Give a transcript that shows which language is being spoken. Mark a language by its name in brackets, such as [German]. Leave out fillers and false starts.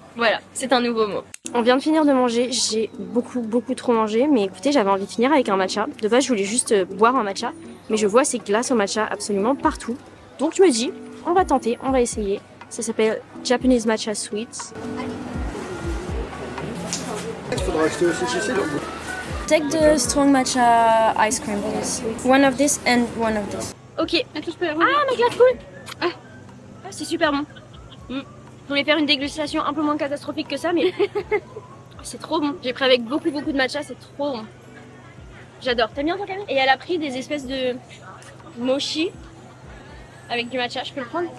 [French] Voilà, c'est un nouveau mot. On vient de finir de manger, j'ai beaucoup trop mangé, mais écoutez, j'avais envie de finir avec un matcha. De base, je voulais juste boire un matcha, mais je vois ces glaces au matcha absolument partout. Donc je me dis, on va tenter, on va essayer. Ça s'appelle Japanese Matcha Sweets. Il faudra acheter aussi chez [English] take the strong matcha ice cream, please. One of this and one of this. [French] Ok. Attends, je peux la Ah, ma glace cool. Ah, c'est super bon. Je voulais faire une dégustation un peu moins catastrophique que ça, mais c'est trop bon. J'ai pris avec beaucoup de matcha, c'est trop bon. J'adore. T'aimes bien ton Camille? Et elle a pris des espèces de mochi avec du matcha. Je peux le prendre?